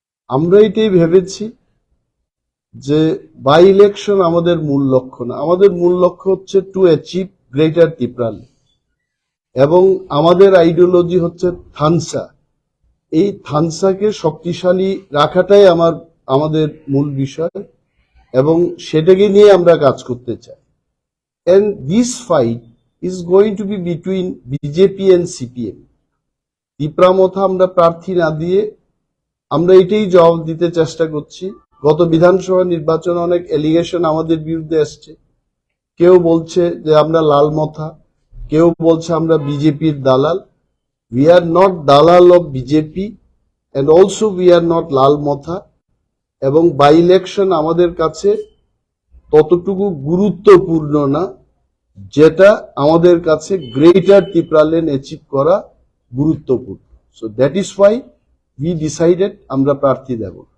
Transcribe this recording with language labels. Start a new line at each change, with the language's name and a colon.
Bangla: আমরা এটাই ভেবেছি যে বাই ইলেকশন আমাদের মূল লক্ষ্য না, আমাদের মূল লক্ষ্য হচ্ছে
English: to achieve greater Tripuraland,
Bangla: এবং আমাদের আইডিওলজি হচ্ছে থানসা। এই থানসাকে শক্তিশালী রাখাটাই আমাদের মূল বিষয়, এবং সেটাকে নিয়ে আমরা কাজ করতে চাই।
English: And this fight is going to be between BJP and CPM.
Bangla: Tripura মথা আমরা প্রার্থী না দিয়ে আমরা এটাই জবাব দিতে চেষ্টা করছি। গত বিধানসভা নির্বাচনে অনেক এলিগেশন আমাদের বিরুদ্ধে আসছে, কেউ বলছে যে আমরা লাল মথা, কেউ বলছে আমরা বিজেপির দালাল।
English: We are not দালাল of BJP, and also we are not লাল মথা।
Bangla: এবং বাই ইলেকশন আমাদের কাছে ততটুকু গুরুত্বপূর্ণ না যেটা আমাদের কাছে গ্রেটার ত্রিপুরাল্যান্ড অ্যাচিভ করা গুরুত্বপূর্ণ।
English: so that is why we decided
Bangla: আমরা প্রার্থী দেব।